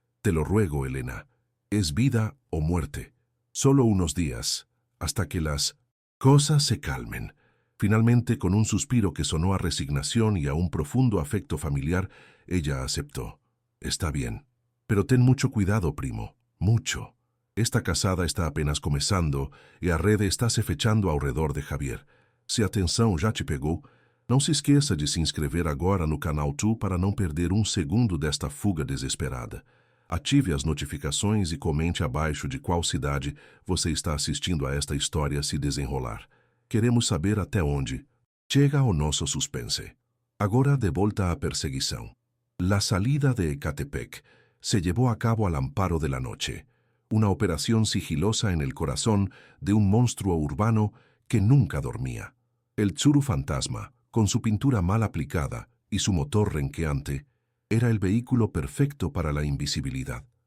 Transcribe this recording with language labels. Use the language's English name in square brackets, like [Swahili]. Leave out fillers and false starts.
[Spanish] «Te lo ruego, Elena. Es vida o muerte. Solo unos días, hasta que las cosas se calmen». Finalmente, con un suspiro que sonó a resignación y a un profundo afecto familiar, ella aceptó. «Está bien. Pero ten mucho cuidado, primo. Mucho. [Portuguese] Esta casada está apenas começando e a rede está se fechando ao redor de Javier. Se a tensão já te pegou, não se esqueça de se inscrever agora no canal Tu para não perder um segundo desta fuga desesperada. Ative as notificações e comente abaixo de qual cidade você está assistindo a esta história se desenrolar. Queremos saber até onde chega o nosso suspense. Agora de volta à perseguição. [Spanish] La salida de Ecatepec se llevó a cabo al amparo de la noche, una operación sigilosa en el corazón de un monstruo urbano que nunca dormía. El Tsuru fantasma, con su pintura mal aplicada y su motor renqueante, era el vehículo perfecto para la invisibilidad.